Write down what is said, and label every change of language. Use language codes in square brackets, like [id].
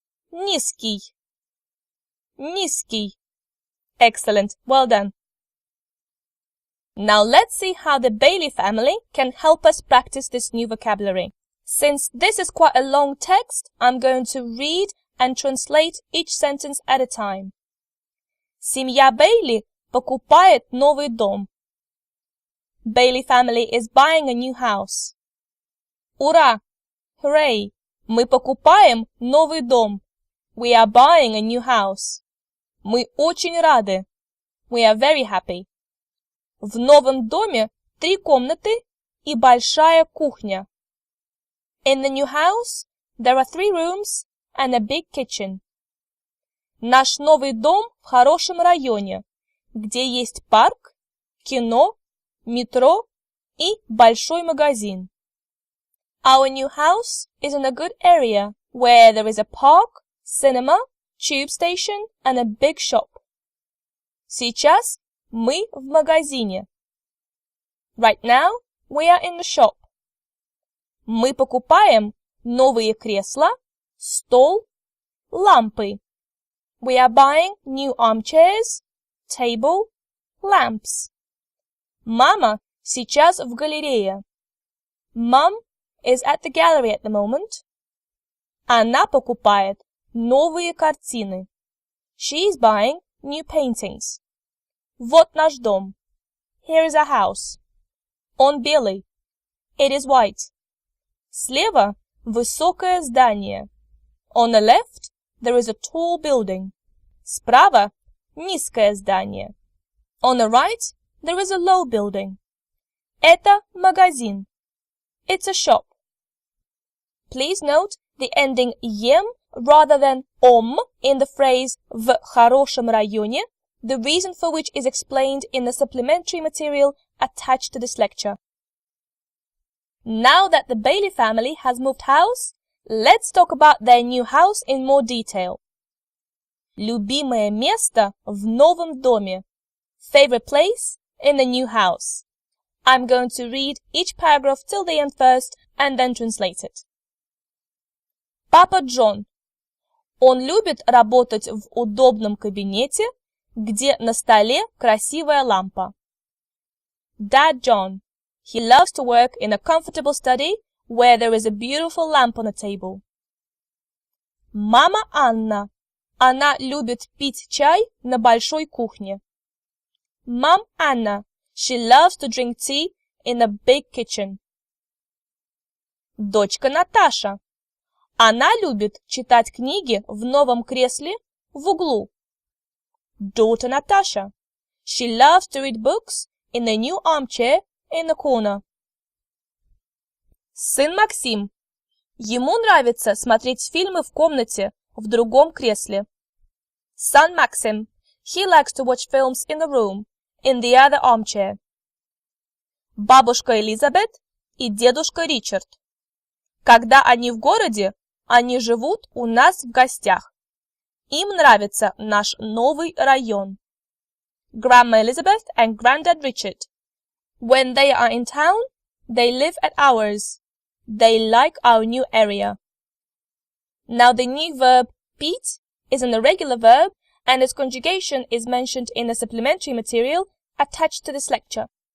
[ru] Низкий, низкий. [en] Excellent, well done. Now let's see how the Bailey family can help us practice this new vocabulary. Since this is quite a long text, I'm going to read and translate each sentence at a time. [ru] Семья Bailey покупает новый дом. [en] Bailey family is buying a new house. [ru] Ура! [en] Hooray! [ru] Мы покупаем новый дом. [en] We are buying a new house. [ru] Мы очень рады. [en] We are very happy. [ru] В новом доме 3 комнаты и большая кухня. [en] In the new house, there are 3 rooms and a big kitchen. [ru] Наш новый дом в хорошем районе, где есть парк, кино, метро и большой магазин. [en] Our new house is in a good area where there is a park, cinema, tube station and a big shop. [ru] Сейчас мы в магазине. [en] Right now, we are in the shop. [ru] Мы покупаем новые кресла, стол, лампы. [en] We are buying new armchairs, table, lamps. [ru] Мама сейчас в галерее. [en] Mom is at the gallery at the moment. [ru] Она покупает новые картины. [en] She is buying new paintings. [ru] Вот наш дом. [en] Here is our house. [ru] Он белый. [en] It is white. [ru] Слева высокое здание. [en] On the left, there is a tall building. [ru] Справа низкое здание. [en] On the right, there is a low building. [ru] Это магазин. [en] It's a shop. Please note the ending «ем» rather than «ом» in the phrase [ru] «в хорошем районе», [en] the reason for which is explained in the supplementary material attached to this lecture. Now that the Bailey family has moved house, let's talk about their new house in more detail. [ru] Любимое место в новом доме. [en] Favorite place in the new house. I'm going to read each paragraph till the end first and then translate it. [ru] Папа Джон. Он любит работать в удобном кабинете, где на столе красивая лампа. [en] Dad John. He loves to work in a comfortable study where there is a beautiful lamp on a table. [ru] Мама Анна. Она любит пить чай на большой кухне. [en] Mom Anna. She loves to drink tea in a big kitchen. [ru] Дочка Наташа. Она любит читать книги в новом кресле в углу. [en] Daughter Natasha. She loves to read books in the new armchair in the corner. [ru] Сын Максим. Ему нравится смотреть фильмы в комнате, в другом кресле. [en] Son Maxim. He likes to watch films in the room, in the other armchair. [ru] Бабушка Элизабет и дедушка Ричард. Когда они в городе, они живут у нас в гостях. Им нравится наш новый район. [en] Grandma Elizabeth and Granddad Richard. When they are in town, they live at ours. They like our new area. Now the new verb beat is an irregular verb and its conjugation is mentioned in the supplementary material attached to this lecture.